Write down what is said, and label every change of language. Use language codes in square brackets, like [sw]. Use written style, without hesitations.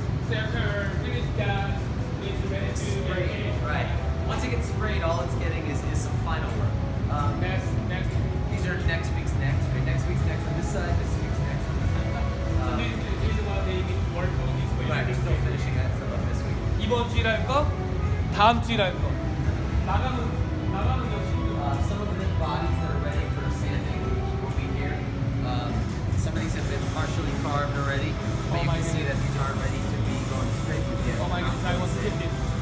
[en] So after finish that, it's ready to Sprayed, right. Once it gets sprayed, all it's getting is some final work. next. These are next week's next. Right? Next week's next on this side, this week's next on this side. This is what they need to work on this way. Right, we're still finishing that stuff up this week. [ko] 이번 주일할 거, 다음 주일할 거. 마감은 역시. [en] Some of the bodies that are ready for sanding will be here. Some of these have been partially carved already, but you can see that these aren't ready to be going straight to the end. Oh my goodness, I want to hit this.